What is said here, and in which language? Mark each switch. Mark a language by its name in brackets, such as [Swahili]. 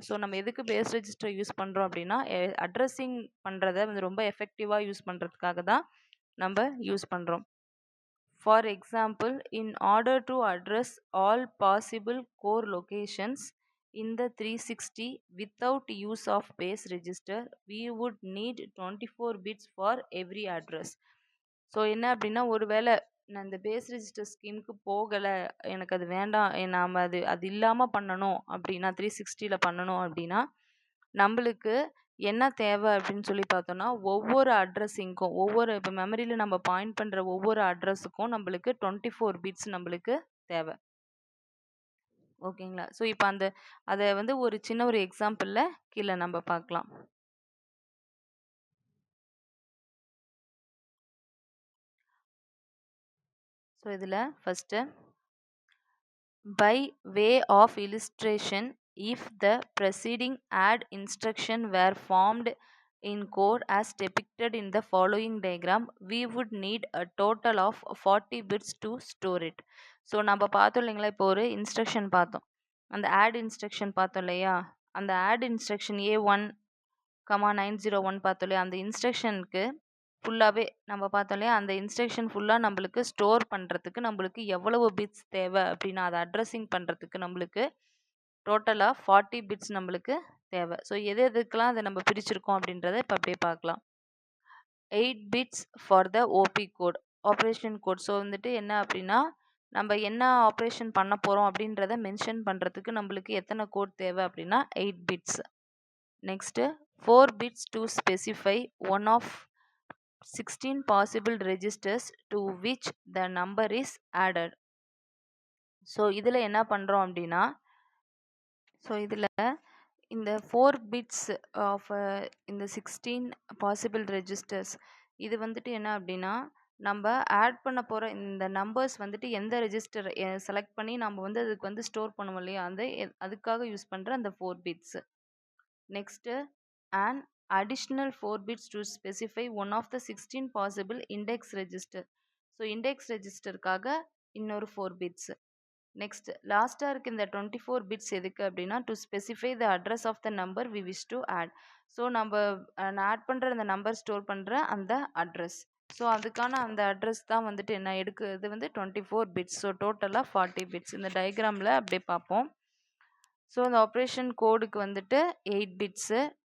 [Tamil] So நம்ம எதுக்கு base register use பண்ணுறோம் அப்படின்னா அட்ரஸிங் பண்ணுறதை வந்து ரொம்ப எஃபெக்டிவாக யூஸ் பண்ணுறதுக்காக தான் நம்ம யூஸ் பண்ணுறோம். [English] For example, in order to address all possible core locations in the 360 without use of base register, we would need 24 bits for every address. [Tamil] So என்ன அப்படின்னா ஒருவேளை நான் இந்த பேஸ் ரெஜிஸ்டர் ஸ்கீமுக்கு போகலை, எனக்கு அது வேண்டாம், நாம் அது இல்லாமல் பண்ணணும் அப்படின்னா 360ல் பண்ணணும் அப்படின்னா நம்மளுக்கு என்ன தேவை அப்படின்னு சொல்லி பார்த்தோம்னா ஒவ்வொரு அட்ரஸிங்க்கும் இப்போ மெமரியில் நம்ம பாயிண்ட் பண்ணுற ஒவ்வொரு அட்ரஸுக்கும் நம்மளுக்கு 24 பிட்ஸ் நம்மளுக்கு தேவை. ஓகேங்களா? ஸோ இப்போ அதை வந்து ஒரு சின்ன ஒரு எக்ஸாம்பிளில் கீழே நம்ம பார்க்கலாம். ஸோ இதில் first [English] by way of illustration, if the preceding add instruction were formed in code as depicted in the following diagram, we would need a total of 40 bits to store it. [Tamil] So நம்ம பார்த்தோம் இல்லைங்களா, இப்போ ஒரு instruction பார்த்தோம், அந்த add instruction பார்த்தோம் இல்லையா, அந்த ஆட் இன்ஸ்ட்ரக்ஷன் A1,901 பார்த்தோம் இல்லையா, அந்த இன்ஸ்ட்ரக்ஷனுக்கு ஃபுல்லாகவே நம்ம பார்த்தோம் இல்லையா, அந்த இன்ஸ்ட்ரக்ஷன் ஃபுல்லாக நம்மளுக்கு ஸ்டோர் பண்ணுறதுக்கு நம்மளுக்கு எவ்வளவு பிட்ஸ் தேவை அப்படின்னா அதை அட்ரஸிங் பண்ணுறதுக்கு நம்மளுக்கு டோட்டலாக 40 பிட்ஸ் நம்மளுக்கு தேவை. ஸோ எதுக்கெல்லாம் அதை நம்ம பிரிச்சிருக்கோம் அப்படின்றத இப்போ அப்படியே பார்க்கலாம். [English] 8 bits for the OP code, [Tamil] operation code. So வந்துட்டு என்ன அப்படின்னா நம்ம என்ன ஆப்ரேஷன் பண்ண போகிறோம் அப்படின்றத மென்ஷன் பண்ணுறதுக்கு நம்மளுக்கு எத்தனை கோட் தேவை அப்படின்னா 8 bits. [English] Next 4 bits to specify one of 16 possible registers to which the number is added. [Tamil] So இதில் என்ன பண்ணுறோம் அப்படின்னா, ஸோ இதில் இந்த 4 bits ஆஃப் இந்த 16 possible registers இது வந்துட்டு என்ன அப்படின்னா நம்ம ஆட் பண்ண போகிற இந்த நம்பர்ஸ் வந்துட்டு எந்த ரெஜிஸ்டர் செலக்ட் பண்ணி நம்ம வந்து அதுக்கு வந்து ஸ்டோர் பண்ணுவோம் இல்லையா, அதுக்காக யூஸ் பண்ணுற அந்த 4 bits. [English] Next and additional 4 bits to specify one of the 16 possible index register. [Tamil] So index ரெஜிஸ்டருக்காக இன்னொரு 4 bits. நெக்ஸ்ட் லாஸ்ட்டாக இருக்கு இந்த 24 பிட்ஸ் எதுக்கு அப்படின்னா [English] To specify the address of the number we wish to add. [Tamil] So நம்ம add பண்ணுற அந்த number store பண்ணுற அந்த அட்ரஸ். ஸோ அதுக்கான அந்த அட்ரஸ் தான் வந்துட்டு என்ன எடுக்குது வந்து 24 பிட்ஸ். ஸோ டோட்டலாக 40 பிட்ஸ். இந்த டயக்ராமில் அப்படியே பார்ப்போம். ஸோ இந்த ஆப்ரேஷன் கோடுக்கு வந்துட்டு 8 பிட்ஸு.